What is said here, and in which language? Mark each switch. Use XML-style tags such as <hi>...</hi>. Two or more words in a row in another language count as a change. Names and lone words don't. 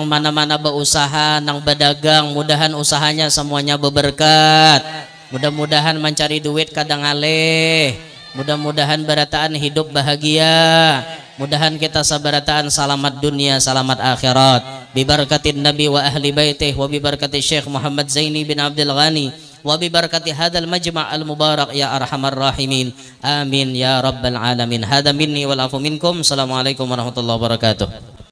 <bjn>mana-mana berusaha, nang berdagang, mudahan usahanya semuanya beberkat, mudah-mudahan mencari duit kadang aleh, mudah-mudahan barataan hidup bahagia, mudahan kita sabarataan selamat dunia selamat akhirat,</bjn> <ar>بِبَرَكَةِ النَّبِيِّ وَأَهْلِ بَيْتِهِ، وَبِبَرَكَةِ الشَّيْخِ مُحَمَّد زَيْنِي بْنِ عَبْدِ الْغَنِيِّ، وَبِبَرَكَةِ هَذَا الْمَجْمَعِ الْمُبَارَكِ يَا أَرْحَمَ الرَّاحِمِينَ، آمِينَ يَا رَبَّ الْعَالَمِينَ. هَذَا مِنِّي وَالْعَفْوُ مِنْكُمْ. السَّلَامُ عَلَيْكُمْ وَرَحْمَةُ اللهِ وَبَرَكَاتُهُ.</ar>